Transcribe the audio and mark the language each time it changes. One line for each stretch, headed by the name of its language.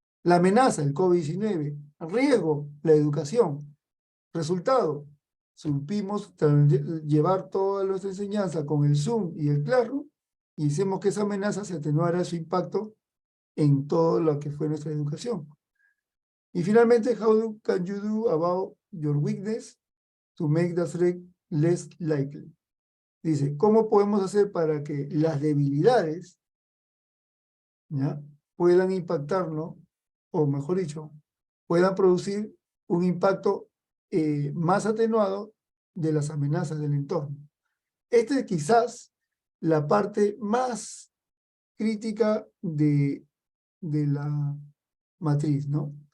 Spanish: La amenaza, el COVID-19. Riesgo, la educación. Resultado, supimos llevar toda nuestra enseñanza con el Zoom y el Classroom y hicimos que esa amenaza se atenuara su impacto en todo lo que fue nuestra educación. Y finalmente,
English: how can you do about your weakness to make the threat less likely?
Spanish: Dice, ¿cómo podemos hacer para que las debilidades, ¿ya?, puedan impactarnos, o mejor dicho, puedan producir un impacto más atenuado de las amenazas del entorno? Esta es quizás la parte más crítica de la matriz, ¿no?